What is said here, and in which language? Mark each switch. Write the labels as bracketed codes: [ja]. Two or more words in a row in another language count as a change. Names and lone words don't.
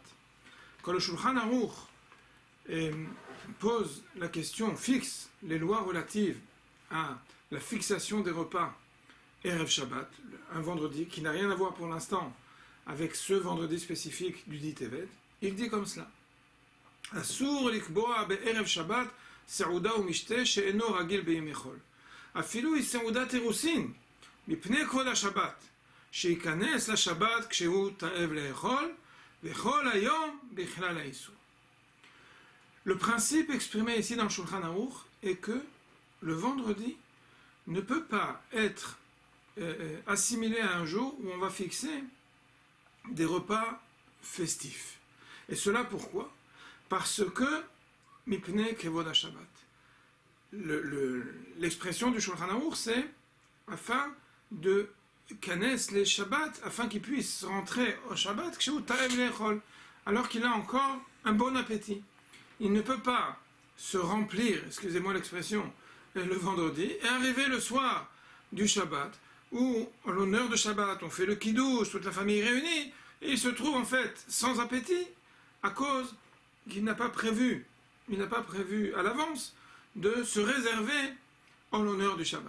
[fr] Quand le Shulchan Aruch pose la question, fixe les lois relatives à la fixation des repas [he] ערב שבת, [fr] un vendredi qui n'a rien à voir pour l'instant avec ce vendredi spécifique du 10 Tevet, il dit comme cela. [he] אסור לקבוע בערב שבת סעודה ומשתה שאינו רגיל בו ביום חול. Afilu היא סעודת אירוסין, מפני כבוד השבת, שייכנס לשבת כשהוא תאב לאכול, וכל היום בכלל האיסור. [fr] Le principe exprimé ici dans le Shulchan Aruch est que le vendredi ne peut pas être assimilé à un jour où on va fixer des repas festifs. Et cela pourquoi? Parce que [he] מפני כבוד השבת. [fr] L'expression du Shulchan Aruch, c'est afin de kanes les Shabbat, afin qu'il puisse rentrer au Shabbat, [he] כשהוא תאב לאכול, [fr] alors qu'il a encore un bon appétit. Il ne peut pas se remplir, excusez-moi l'expression, le vendredi, et arriver le soir du Shabbat, où, en l'honneur de Shabbat, on fait le kiddush, toute la famille réunie, et il se trouve en fait sans appétit, à cause qu'il n'a pas prévu à l'avance de se réserver en l'honneur du Shabbat.